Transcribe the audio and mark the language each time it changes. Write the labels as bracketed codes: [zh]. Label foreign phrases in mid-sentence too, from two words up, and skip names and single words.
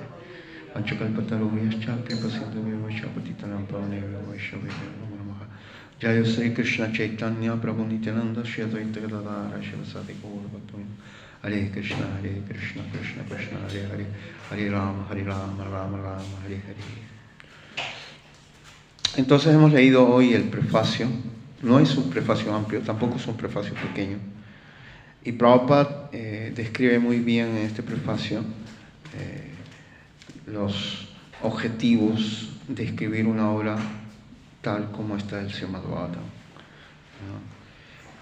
[sa] Panchakalpatarubhyascha Kripasindhubhyo Vaishapatitanam Pavanebhyo Vaishnavebhyo Namo Namaha. Jaya Sri Krishna Chaitanya Prabhu Nityananda Shri Advaita Gadadara Shivasati Gaura Bhaktivinoda. Hare Krishna, Krishna Krishna, Hare Hare, Hare Rama, Rama Rama, Hare Hare. [es] Entonces hemos leído hoy el prefacio. No es un prefacio amplio, tampoco es un prefacio pequeño. Y Prabhupada describe muy bien en este prefacio los objetivos de escribir una obra tal como esta del Srimad Bhagavatam, ¿no?